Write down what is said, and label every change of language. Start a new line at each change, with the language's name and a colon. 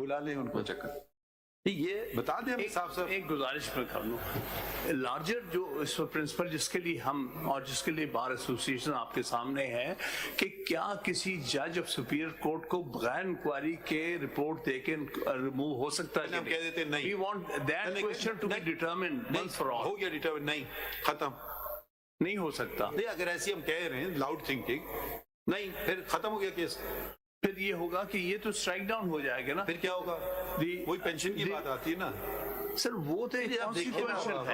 Urdu: بلا لیں ان کو، چیک کر یہ بتا دیں ہمیں صاف صاف۔ ایک گزارش میں کر لوں، لارجر جو اس پرنسپل جس کے لیے ہم اور جس کے لیے بار ایسوسیشن آپ کے سامنے ہے کہ کیا کسی جج آف سپیریئر کورٹ کو بغیر انکوائری کے رپورٹ دے کے ریموو ہو سکتا ہے؟ ہم کہہ دیتے ہیں نہیں،
English: we want that question to be determined once for all۔
Urdu: ہو گیا ڈیٹرمنٹ، نہیں ختم، نہیں ہو سکتا۔ نہیں اگر ایسی ہم کہہ رہے ہیں لاؤڈ تھنکنگ، نہیں پھر ختم ہو گیا کیس، پھر یہ ہوگا کہ یہ تو اسٹرائک ڈاؤن ہو جائے گا نا۔ پھر کیا ہوگا؟ وہی پینشن کی بات آتی ہے نا سر، وہ تو ایک کانسٹیٹیوشن ہے۔